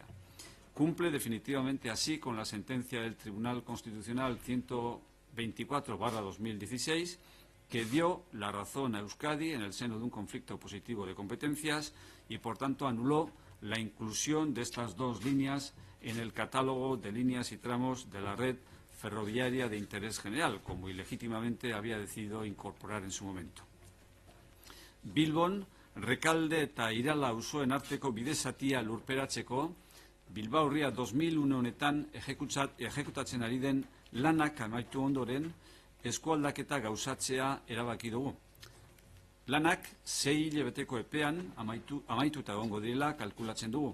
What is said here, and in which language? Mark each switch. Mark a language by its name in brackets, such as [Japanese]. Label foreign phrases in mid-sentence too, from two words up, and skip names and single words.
[Spanish] Cumple definitivamente así con la sentencia del Tribunal Constitucional 124/2016 que dio la razón a Euskadi en el seno de un conflicto positivo de competencias y por tanto anuló la inclusión de estas 2 líneas en el catálogo de líneas y tramos de la red ferroviaria de interés general, como ilegítimamente había decidido incorporar en su momento. [Basque] Bilbon, Rekalde eta Irala auzoen arteko bidezatia lurperatzeko, Bilbao Ria 2001 honetan ejekutatzen ari den lanak amaitu ondoren, eskualdaketa gauzatzea erabaki dugu. Lanak 6 hilabeteko epean amaituta egongo direla kalkulatzen dugu.